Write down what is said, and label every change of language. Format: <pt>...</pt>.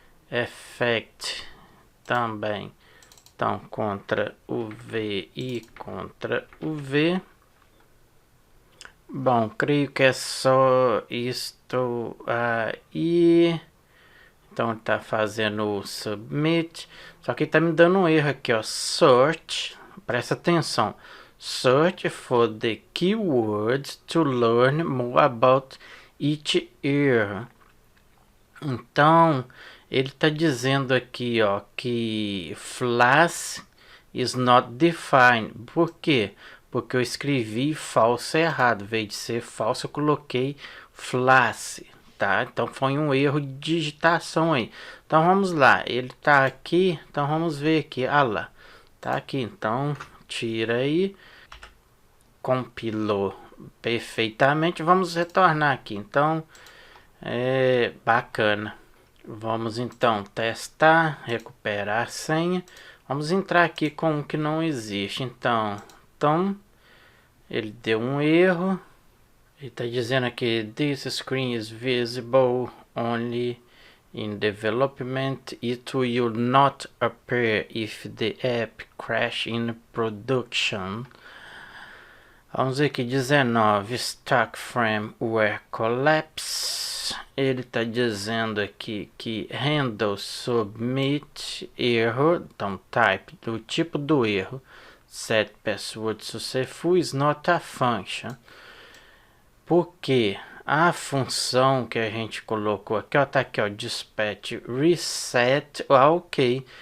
<pt>Effect também. Então Ctrl o V e Ctrl o V. Bom, creio que é só isto aí. Então ele tá fazendo o submit. Só que tá me dando um erro aqui, ó. Search. Presta atenção.</pt> <en>Search for the keywords to learn more about each year.</en> <pt>Então ele tá dizendo aqui, ó, que</pt> <en>flash is not defined.</en> <pt>Por quê? Porque eu escrevi falso errado. Em vez de ser falso, eu coloquei flash, tá? Então foi um erro de digitação aí. Então vamos lá. Ele tá aqui. Então vamos ver aqui. Ah lá. Tá aqui. Então tira aí. Compilou perfeitamente. Vamos retornar aqui. Então bacana. Vamos então testar. Recuperar a senha. Vamos entrar aqui com o que não existe. Então ele deu um erro. Ele está dizendo aqui:</pt> <en>this screen is visible only in development. It will not appear if the app crash in production.</en> <pt>Vamos ver aqui, 19,</pt> <en>stack frame were collapse.</en> <pt>Ele está dizendo aqui que</pt> <en>handle submit error.</en> <pt>Então type do tipo do erro.</pt> <en>Set password successful is not a function.</en> <pt>Porque a função que a gente colocou aqui, ó, tá aqui, ó, dispatch reset, ok.</pt>